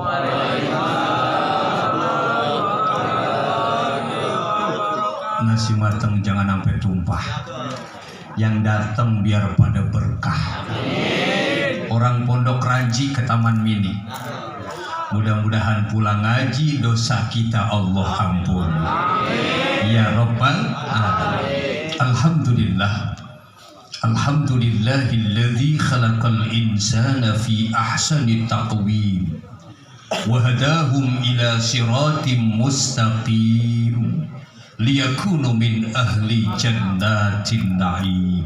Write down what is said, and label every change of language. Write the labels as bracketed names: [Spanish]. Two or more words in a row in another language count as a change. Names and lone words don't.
[Indonesian] Nasi matang jangan sampai tumpah. Yang datang biar pada berkah. Orang pondok Ranji ke Taman Mini. Mudah-mudahan pulang ngaji dosa kita Allah ampun. [Arabic] يا رب العالمين. الحمد لله. الحمد لله الذي خلق الإنسان في أحسن تقويم وهداهم إلى صراط مستقيم ليكونوا من أهل جنة النعيم.